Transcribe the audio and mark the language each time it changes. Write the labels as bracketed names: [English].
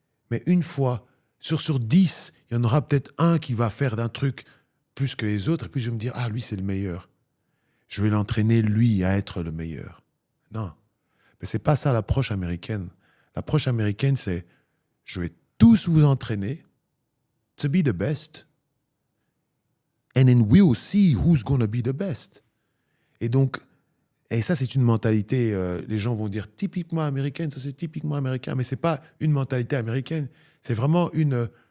[French] Mais une fois, sur 10, il y en aura peut-être un qui va faire d'un truc plus que les autres. Et puis je vais me dire, lui, c'est le meilleur. Je vais l'entraîner, lui, à être le meilleur. Non. Mais c'est pas ça l'approche américaine. L'approche américaine, c'est je vais tous vous entraîner [English] to be the best. And then we'll see who's going to be the best. [French] Et donc, et ça, c'est une mentalité, les gens vont dire typiquement américaine, ça c'est typiquement américain, mais c'est pas une mentalité américaine. C'est vraiment une